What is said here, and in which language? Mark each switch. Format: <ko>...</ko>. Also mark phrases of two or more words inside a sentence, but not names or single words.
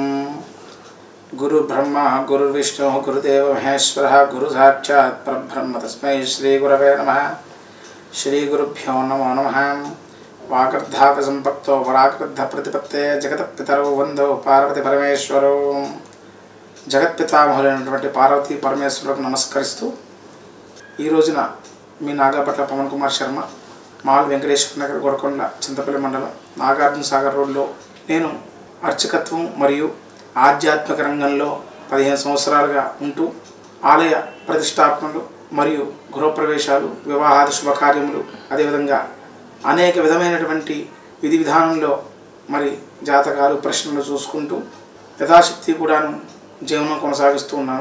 <sa>गुरु ब्रह्मा गुरुर्विष्णु गुरुदेव महेश्वरः गुरु साक्षात् परब्रह्म तस्मै श्री गुरवे नमः। श्री गुरुभ्यो नमो नमः। वागर्धाव संपत्तो वराकृद्ध प्रतिपत्ते जगत्पितरौ वंदो पार्वती परमेश्वरो।</sa> <te>జగత్పితామహులైనటువంటి పార్వతీ పరమేశ్వరులకు నమస్కరిస్తూ ఈ రోజున మీ నాగాపట్ల పవన్ కుమార్ శర్మ మాల్ వెంకటేశ్వర నగర్ గొడకొండ చింతపల్లి మండలం నాగార్జున సాగర్ రోడ్లో నేను అర్చకత్వం మరియు ఆధ్యాత్మిక రంగంలో 15 సంవత్సరాలుగా ఉంటూ ఆలయ ప్రతిష్టాపనలు మరియు గృహప్రవేశాలు వివాహాది శుభకార్యములు అదేవిధంగా అనేక విధమైనటువంటి విధి విధానంలో మరి జాతకాలు ప్రశ్నలు చూసుకుంటూ యథాశక్తి కూడాను జీవనం కొనసాగిస్తూ ఉన్నాను.</te>